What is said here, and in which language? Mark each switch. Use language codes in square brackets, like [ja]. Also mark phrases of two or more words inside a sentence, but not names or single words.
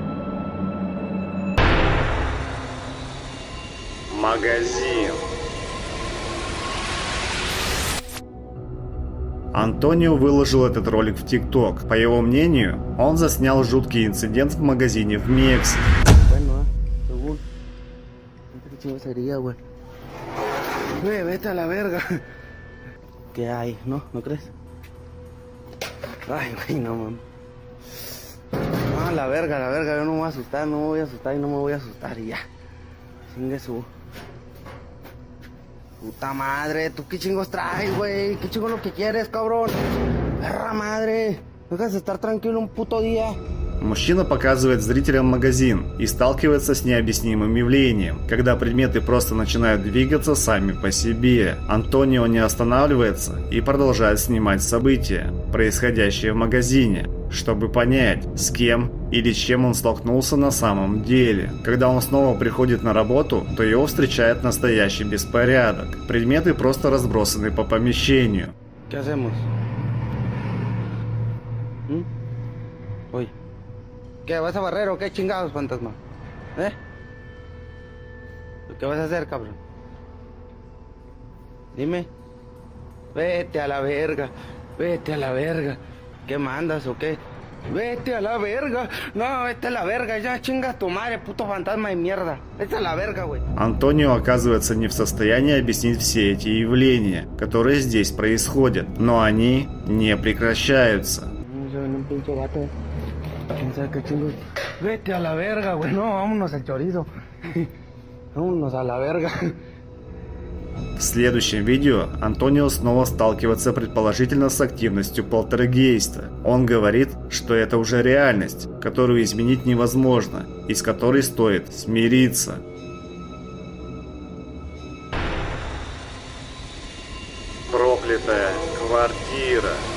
[ru] Магазин. Антонио выложил этот ролик в ТикТок. По его мнению, он заснял жуткий инцидент в магазине в Мексике. [es] Vete a la verga. ¿Qué hay? ¿No? ¿No crees? Ay, güey, no mames. Ah, la verga, yo no me voy a asustar, no me voy a asustar y no me voy a asustar y ya. Chingue su. Puta madre, ¿tú qué chingos traes, güey? ¿Qué chingo lo que quieres, cabrón? Perra madre, dejas de estar tranquilo un puto día. [ru] Мужчина показывает зрителям магазин и сталкивается с необъяснимым явлением, когда предметы просто начинают двигаться сами по себе. Антонио не останавливается и продолжает снимать события, происходящие в магазине, чтобы понять, с кем или с чем он столкнулся на самом деле. Когда он снова приходит на работу, то его встречает настоящий беспорядок. Предметы просто разбросаны по помещению. [es] ¿Qué hacemos? Oye. ¿Qué, vas a barrer o qué chingados, fantasma? ¿Qué vas a hacer, cabrón? Dime. Vete a la verga. Vete a la verga. ¿Qué mandas o qué? Vete a la verga. No, vete a la verga. Ya chingas tu madre, puto fantasma de mierda. Vete a la verga, güey. [ru] Антонио оказывается не в состоянии объяснить все эти явления, которые здесь происходят, но они не прекращаются. [es] Vete a la verga, güey. No, vámonos al chorizo. Vámonos a la verga. [ru] В следующем видео Антонио снова сталкивается предположительно с активностью полтергейста. Он говорит, что это уже реальность, которую изменить невозможно, и с которой стоит смириться. Проклятая квартира.